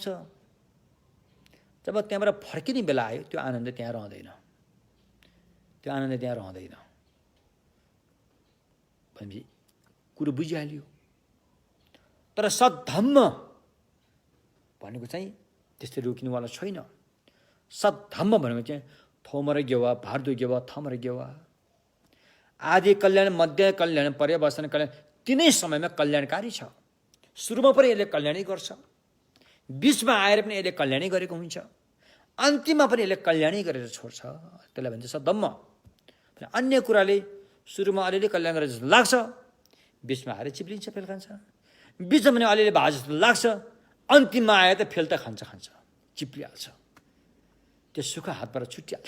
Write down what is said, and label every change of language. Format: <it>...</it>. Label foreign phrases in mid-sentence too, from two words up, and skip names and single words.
<ne>जब त्यहाँबाट फर्किने बेला आयो त्यो आनन्द त्यहाँ रहँदैन, त्यो आनन्द त्यहाँ रहँदैन भनेपछि कुरो बुझिहाल्यो। तर सद्धम्म भनेको चाहिँ त्यस्तै रोकिनुवाला छैन। सद्धम्म भनेको चाहिँ</ne> <bo>ཐོག་མར་དགེ་བ། བར་དུ་དགེ་བ། ཐ་མར་དགེ་བ,</bo> <ne>आदि कल्याण, मध्य कल्याण, पर्यवसन कल्याण, तीनै समयमा कल्याणकारी छ। सुरुमा पनि यसले कल्याणै गर्छ, बीचमा आएर पनि यसले कल्याणै गरेको हुन्छ, अन्तिममा पनि यसले कल्याणै गरेर छोड्छ। त्यसलाई भन्छ सद्धम्म। अन्य कुराले सुरुमा अलिअलि कल्याण गरेर जस्तो लाग्छ, बीचमा आएर चिप्लिन्छ, फेल खान्छ, बीचमा पनि अलिअलि भए जस्तो लाग्छ, अन्तिममा आएर त फेल त खान्छ, चिप्लिहाल्छ, त्यो सुख हातबाट छुटिहाल्छ।</ne>